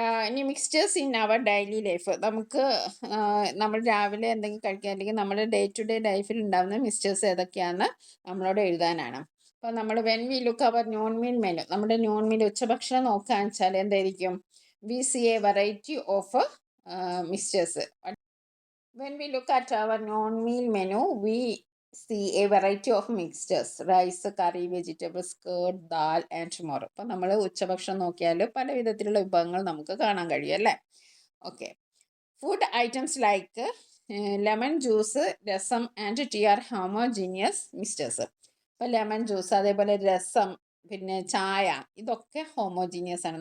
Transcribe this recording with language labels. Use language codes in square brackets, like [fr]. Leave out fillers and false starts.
[ml] ഇനി [en] Mixtures in our daily life. [ml] നമുക്ക് നമ്മൾ രാവിലെ എന്തെങ്കിലും കഴിക്കാൻ, അല്ലെങ്കിൽ നമ്മുടെ ഡേ ടു ഡേ ലൈഫിൽ ഉണ്ടാകുന്ന മിക്സ്ചേഴ്സ് ഏതൊക്കെയാണെന്ന് നമ്മളോട് എഴുതാനാണ്. അപ്പോൾ നമ്മൾ [en] when we look our noon meal menu, [ml] നമ്മുടെ നോൺ മീൽ ഉച്ചഭക്ഷണം നോക്കുകയെന്ന് വെച്ചാൽ എന്തായിരിക്കും? [en] We see a variety of mixtures. When we look at our noon meal menu we see a variety of mixtures, rice, curry, vegetables, curd, dal and more. [ml] അപ്പോൾ നമ്മൾ ഉച്ചഭക്ഷണം നോക്കിയാൽ പല വിധത്തിലുള്ള വിഭവങ്ങൾ നമുക്ക് കാണാൻ കഴിയും അല്ലേ? Okay. [en] Food items like lemon juice, rasam and tea are homogeneous mixtures. [ml] ഇപ്പോൾ ലെമൺ ജ്യൂസ്, അതേപോലെ രസം, പിന്നെ ചായ, ഇതൊക്കെ ഹോമോജീനിയസ് ആണ്.